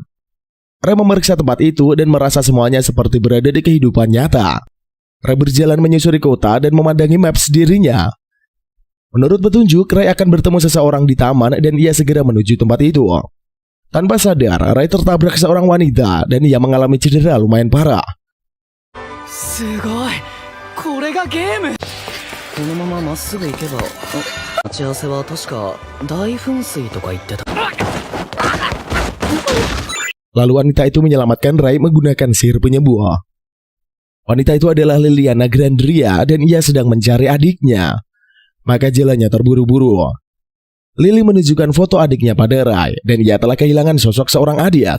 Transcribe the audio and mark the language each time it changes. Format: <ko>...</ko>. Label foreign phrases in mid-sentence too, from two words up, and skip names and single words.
<id>Rai memeriksa tempat itu dan merasa semuanya seperti berada di kehidupan nyata. Rai berjalan menyusuri kota dan memandangi maps dirinya. Menurut petunjuk, Rai akan bertemu seseorang di taman dan ia segera menuju tempat itu. Tanpa sadar, Rai tertabrak seorang wanita dan ia mengalami cedera lumayan parah.</id> <ja>これがゲーム。このまままっすぐ行けば、待ち合わせは確か大噴水とか言ってた。</ja> <id>Lalu wanita itu menyelamatkan Rai menggunakan sihir penyembuh. Wanita itu adalah Liliana Grandria dan ia sedang mencari adiknya. Maka jalannya terburu-buru. Lily menunjukkan foto adiknya pada Rai dan ia telah kehilangan sosok seorang adik.</id>